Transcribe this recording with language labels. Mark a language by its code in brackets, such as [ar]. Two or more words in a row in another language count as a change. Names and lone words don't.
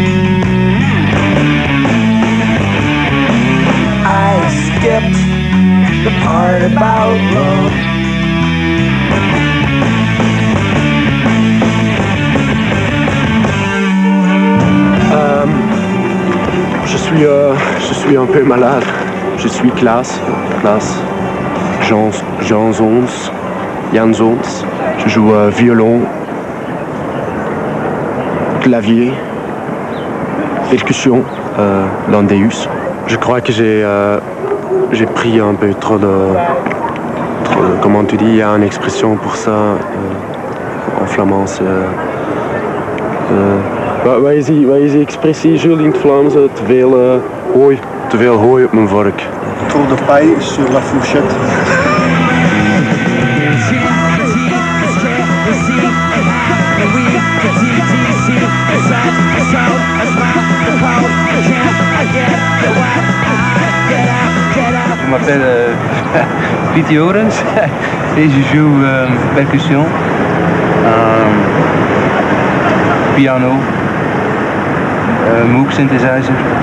[en] I skipped the part about love. [fr] Je suis un peu malade. Je suis classe. Jan Zons. Je joue violon, clavier, percussion dans Deus. Je crois que j'ai pris un peu trop de... Comment tu dis, il y a une expression pour ça en flamand, c'est... [nl] Wij is die expressie, Jules, in het Vlaams, te veel hooi op mijn vork. [fr] Trop de paille sur la fourchette. Je m'appelle Pieter Jorens et je joue percussion, piano, Moog synthesizer.